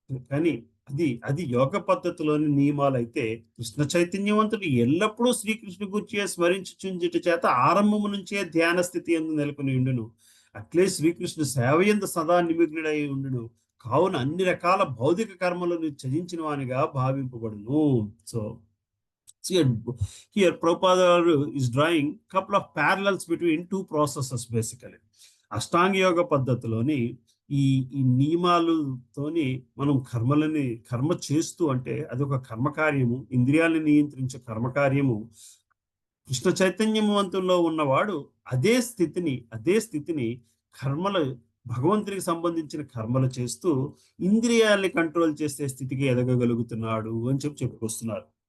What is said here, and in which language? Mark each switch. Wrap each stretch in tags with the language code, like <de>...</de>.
<te>కానీ అది యోగ పద్ధతిలోని నియమాలైతే కృష్ణ చైతన్యవంతుడు ఎల్లప్పుడూ శ్రీకృష్ణు గురించి స్మరించుచుంచుట చేత ఆరంభము నుంచే ధ్యాన స్థితి ఎందు నెలకొని ఉండును. అట్లే శ్రీకృష్ణు సేవయందు సదా నిమగ్నుడై ఉండును. కావున అన్ని రకాల భౌతిక కర్మలను త్యజించిన వానిగా భావింపబడును.</te> <en>So here Prabhupada is drawing couple of parallels between two processes basically.</en> <te>అష్టాంగ యోగ పద్ధతిలోని ఈ నియమాలతోని మనం కర్మ చేస్తూ, అంటే అదొక కర్మకార్యము, ఇంద్రియాలను నియంత్రించే కర్మకార్యము. కృష్ణ చైతన్యవంతుల్లో ఉన్నవాడు అదే స్థితిని కర్మలు, భగవంతుడికి సంబంధించిన కర్మలు చేస్తూ ఇంద్రియాల్ని కంట్రోల్ చేసే స్థితికి ఎదగగలుగుతున్నాడు అని చెప్పుకొస్తున్నారు.</te>